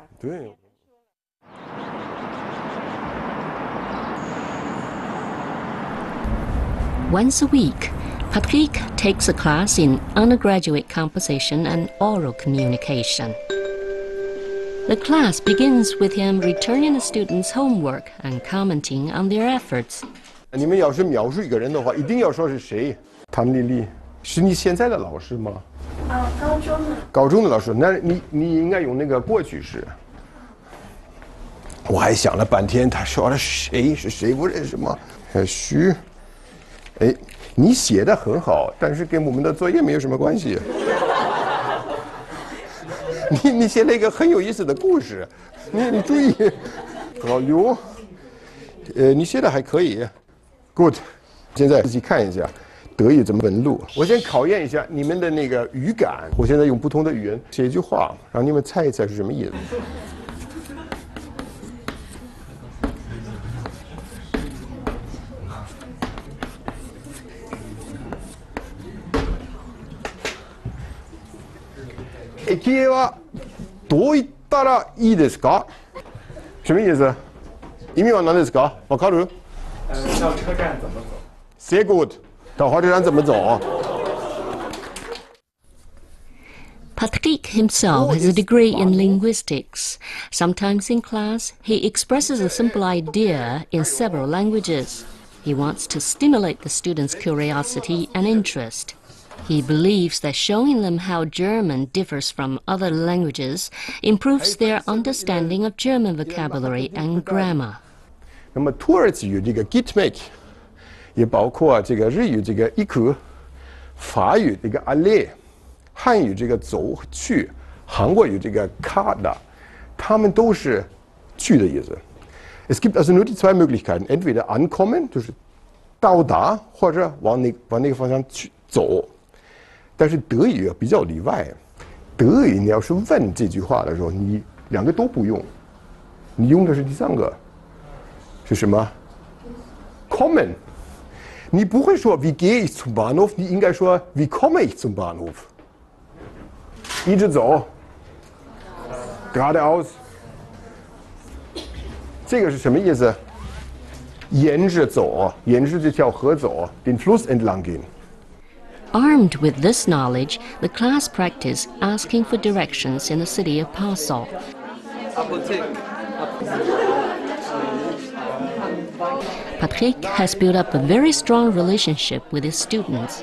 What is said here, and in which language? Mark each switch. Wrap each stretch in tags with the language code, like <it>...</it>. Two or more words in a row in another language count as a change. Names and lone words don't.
<en>Once a week, Patrick takes a class in undergraduate composition and oral communication. The class begins with him returning the students' homework and commenting on their efforts.</en> <zh>你们要是描述一个人的话，一定要说是谁。谭丽丽，是你现在的老师吗？高中的。高中的老师，那你应该用那个过去式。我还想了半天，他说的谁是谁，不认识吗？徐。哎，你写的很好，但是跟我们的作业没有什么关系。你写了一个很有意思的故事，你注意，老刘，你写的还可以 ，good。现在自己看一下德语怎么纹路。我先考验一下你们的那个语感。我现在用不同的语言写一句话，让你们猜一猜是什么意思。</zh> <ja>駅へはどう行ったらいいですか？</ja> <zh>什么意思？</zh> <ja>意味は何ですか？わかる？</ja> <zh>到车站怎么走？</zh> <de>Sehr gut。</de> <zh>到火车站怎么走？</zh> <en>Patrick himself has a degree in linguistics. Sometimes in class, he expresses a simple idea in several languages. He wants to stimulate the students' curiosity and interest. He believes that showing them how German differs from other languages improves their understanding of German vocabulary and grammar.</en> <zh>那么土耳其语这个 gitmek， 也包括这个日语这个 iku， 法语这个 alle， 汉语这个走去，韩国语这个 kada， 它们都是去的意思。</zh> <de>Es gibt also nur die zwei Möglichkeiten, entweder ankommen，</de> <zh>就是到达，或者往那个方向去走。但是德语比较例外，德语你要是问这句话的时候，你两个都不用，你用的是第三个，是什么 ？kommen。你不会说</zh> <de>Wie gehe ich zum Bahnhof？</de> <zh>你应该说</zh> <de>Wie komme ich zum Bahnhof？</de> <zh>一直走 ，geradeaus。这个是什么意思？沿着走，沿着这条河走，</zh> <de>den Fluss entlang gehen。</de> <en>Armed with this knowledge, the class practiced asking for directions in the city of Passau. Patrick has built up a very strong relationship with his students.</en>